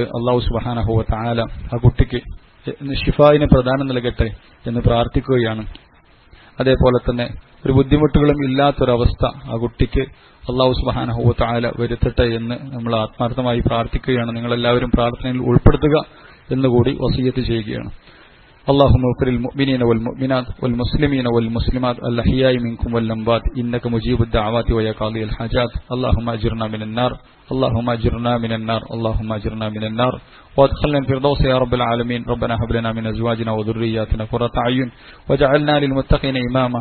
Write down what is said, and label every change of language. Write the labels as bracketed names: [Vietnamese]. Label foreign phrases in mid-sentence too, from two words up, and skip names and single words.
[Arabic] الله سبحانه وتعالى [Malayalam] ആ കുട്ടിക്ക് ഷിഫായിന് പ്രദാനം നൽകട്ടെ എന്ന് പ്രാർത്ഥിക്കുകയാണ്. അതേപോലെ തന്നെ ഒരു ബുദ്ധിമുട്ടുകളും ഇല്ലാത്തൊരവസ്ഥ ആ കുട്ടിക്ക് [Arabic] الله سبحانه وتعالى [Malayalam] വരുത്തട്ടെ എന്ന് നമ്മൾ ആത്മാർത്ഥമായി പ്രാർത്ഥിക്കുകയാണ്. നിങ്ങളെല്ലാവരും പ്രാർത്ഥനയിൽ ഉൾപ്പെടുത്തുക എന്നുകൂടി വസിയ്യത്ത് ചെയ്യുകയാണ്. [Arabic] اللهم اغفر للمؤمنين والمؤمنات والمسلمين والمسلمات الأحياء منكم والأموات إنك مجيب الدعوات ويا قاضي الحاجات. اللهم أجرنا من النار، اللهم أجرنا من النار، اللهم أجرنا من النار وادخلنا الفردوس يا رب العالمين. ربنا هب لنا من أزواجنا وذرياتنا قرة أعين واجعلنا للمتقين إماما.